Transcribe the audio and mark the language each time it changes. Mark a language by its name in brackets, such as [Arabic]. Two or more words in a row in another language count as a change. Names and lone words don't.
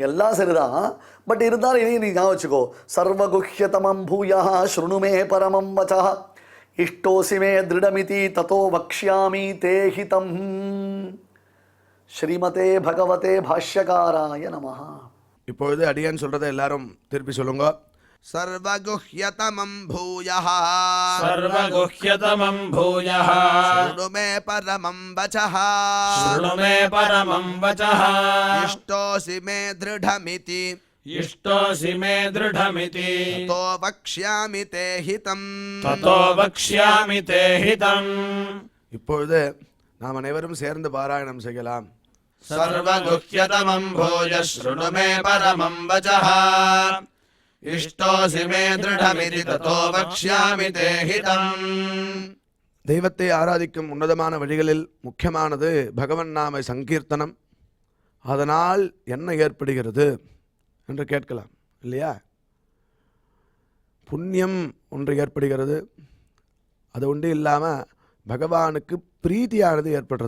[Tamil] எல்லாம் சரிதான், பட் இருந்தாலும் இதையும் நீ ஞாபகம் வச்சுக்கோ. [Sanskrit] सर्वगुह्यतमं भूया श्रुणुमे परमं वच्चा इष्टोसिमे दृढमिति ततो वक्ष्यामि देहितम्. श्रीमते भगवते भाष्यकाराय नमः. [Tamil] இப்பொழுது அடியேன் சொல்றதை எல்லாரும் திருப்பி சொல்லுங்க. [Sanskrit] सर्वगुह्यतमं भूयः सर्वगुह्यतमं भूयः शृणु मे परमं वचः शृणु मे परमं वचः इष्टोऽसि मे दृढमिति इष्टोऽसि मे दृढमिति ततो वक्ष्यामि ते हितम्. ततो वक्ष्यामि ते हितम्. [Tamil] இப்பொழுது நாம் அனைவரும் சேர்ந்து பாராயணம் செய்யலாம். [Sanskrit] सर्वगुह्यतमं भूयः शृणु मे परमं वचः इष्टोऽसि मे दृढमिति ततो वक्ष्यामि ते हितम्. [Tamil] தெய்வத்தை ஆராதிக்கும் உன்னதமான வழிகளில் முக்கியமானது பகவன் நாம சங்கீர்த்தனம். அதனால் என்ன ஏற்படுகிறது என்று கேட்கலாம் இல்லையா? புண்ணியம் ஒன்று ஏற்படுகிறது. அது ஒன்று இல்லாமல் பகவானுக்கு பிரீத்தியானது ஏற்படுறது.